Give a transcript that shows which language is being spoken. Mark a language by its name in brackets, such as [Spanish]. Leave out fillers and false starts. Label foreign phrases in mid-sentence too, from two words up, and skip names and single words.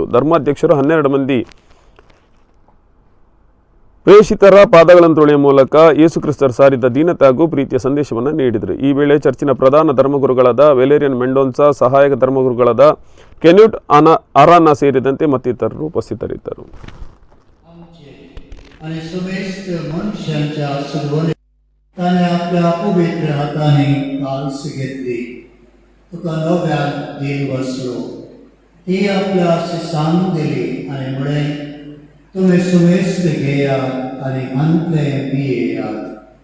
[Kannada] ಧರ್ಮಾಧ್ಯಕ್ಷರು 12 ಮಂದಿ ಪ್ರೇಷಿತರ ಪಾದಗಳನ್ನು ತೊಳೆಯುವ ಮೂಲಕ ಯೇಸುಕ್ರಿಸ್ತರು ಸಾರಿದ ದೀನತೆ ಹಾಗೂ ಪ್ರೀತಿಯ ಸಂದೇಶವನ್ನು ನೀಡಿದರು. ಈ ವೇಳೆ ಚರ್ಚಿನ ಪ್ರಧಾನ ಧರ್ಮಗುರುಗಳಾದ ವೆಲೇರಿಯನ್ ಮೆಂಡೋನ್ಸಾ, ಸಹಾಯಕ ಧರ್ಮಗುರುಗಳಾದ ಕೆನ್ಯೂಟ್ ಅರಾನಾ ಸೇರಿದಂತೆ ಮತ್ತಿತರರು ಉಪಸ್ಥಿತರಿದ್ದರು. [Konkani] आणि समेस्त मनुष्यांच्या सुरवणे ताने आपल्या पवित्र हाताने काल्स घेतली. तुका नव्यान दिन वसलो ती आपल्या शिसांक दिली आणि म्हणे तुम्ही सुमेस्त घेयात आणि अंतले पियेयात.